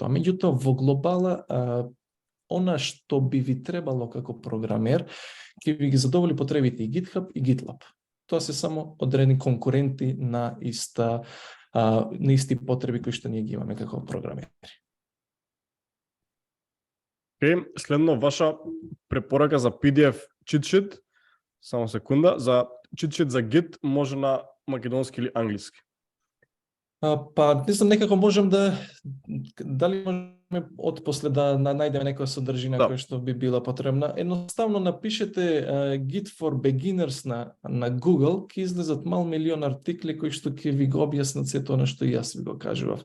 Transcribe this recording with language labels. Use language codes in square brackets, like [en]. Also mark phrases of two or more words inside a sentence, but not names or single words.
[mk] Меѓутоа, во глобала, она што би ви требало како програмер, ќе ви ги задоволи потребите и GitHub и GitLab. Тоа се само одредени конкуренти на исти потреби кои што ние ги имаме како програмери. Океј, следно ваша препорака за [en] PDF cheat sheet, [mk] само секунда, за [en] cheat sheet [mk] за Git може на македонски или англиски? Па, не знам, некако можам дали можеме отпосле да најдеме некоја содржина која што би била потребна. Едноставно напишете [en] Git for Beginners [mk] на Google, ќе излезат милион артикли кои што ќе ви го објаснат сето она што јас ви го кажував.